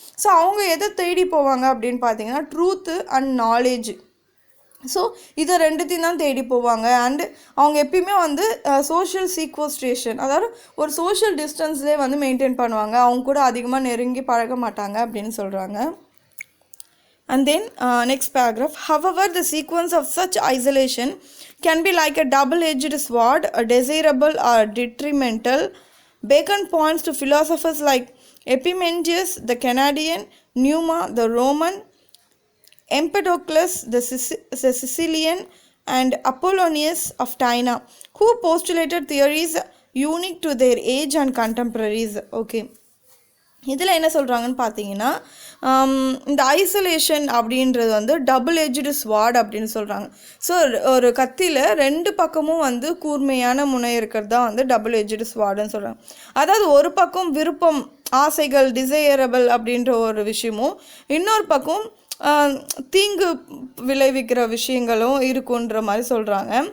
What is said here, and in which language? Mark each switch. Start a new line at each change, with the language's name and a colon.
Tamil: So அவங்க எதை தேடி போவாங்க அப்படின்னு பார்த்தீங்கன்னா
English: Truth and knowledge.
Tamil: ஸோ இதை ரெண்டுத்தையும் தான் தேடி போவாங்க. அண்டு அவங்க எப்பயுமே வந்து சோஷியல் சீக்வஸ்ட்ரேஷன், அதாவது ஒரு சோஷியல் டிஸ்டன்ஸ்லேயே வந்து மெயின்டைன் பண்ணுவாங்க, அவங்க கூட அதிகமாக நெருங்கி பழக மாட்டாங்க அப்படின்னு சொல்கிறாங்க.
English: And then next paragraph, however the sequence of such isolation can be like a double-edged sword, a desirable or detrimental. Bacon points to philosophers like Epimenides the Canadian, Numa the Roman, Empedocles the Sicilian, and Apollonius of Tyana, who postulated theories unique to their age and contemporaries.
Tamil: Okay, இதில் என்ன சொல்கிறாங்கன்னு பார்த்தீங்கன்னா, இந்த isolation அப்படின்றது வந்து
English: double edged sword
Tamil: அப்படின்னு சொல்கிறாங்க. So ஒரு கத்தியில் ரெண்டு பக்கமும் வந்து கூர்மையான முனை இருக்கிறது தான் வந்து டபுள் எட்ஜ்டு ஸ்வார்டுன்னு சொல்கிறாங்க. அதாவது ஒரு பக்கம் விருப்பம், ஆசைகள், டிசையரபிள் அப்படின்ற ஒரு விஷயமும், இன்னொரு பக்கம் தீங்கு விளைவிக்கிற விஷயங்களும் இருக்குன்ற மாதிரி சொல்கிறாங்க.